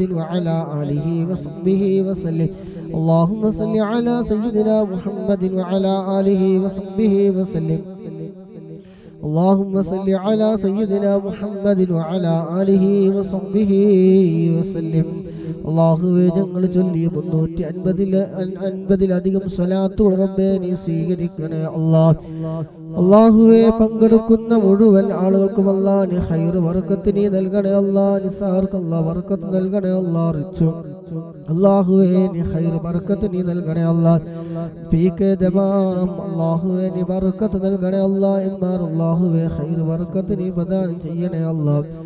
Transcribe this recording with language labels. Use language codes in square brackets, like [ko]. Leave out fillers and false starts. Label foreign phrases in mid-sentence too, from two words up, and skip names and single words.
[ar] وعلى آله وصحبه وسلم اللهم صل على سيدنا محمد وعلى آله وصحبه وسلم اللهم صل على سيدنا محمد وعلى آله وصحبه وسلم [ml] അല്ലാഹുവേ ഞങ്ങൾ ചൊല്ലിയ 350-ലധികം സ്വലാത്തുകൾ റബ്ബേ നീ സ്വീകരിക്കണേ അല്ലാഹുവേ പങ്കെടുക്കുന്ന മുഴുവൻ ആളുകൾക്കും അല്ലാഹ് നീ ഖൈർ ബർക്കത്ത് നീ നൽകണേ അല്ലാഹ് നിസാർക്ക് അല്ലാഹ് ബർക്കത്ത് നൽകണേ അല്ലാഹ് റിച്ചു അല്ലാഹുവേ നീ ഖൈർ ബർക്കത്ത് നീ നൽകണേ അല്ലാഹ് പീകെ ദമാം അല്ലാഹുവേ നീ ബർക്കത്ത് നൽകണേ അല്ലാഹ് ഇമ്മാർ അല്ലാഹുവേ ഖൈർ ബർക്കത്ത് നീ പ്രദാനം ചെയ്യണേ അല്ലാഹ്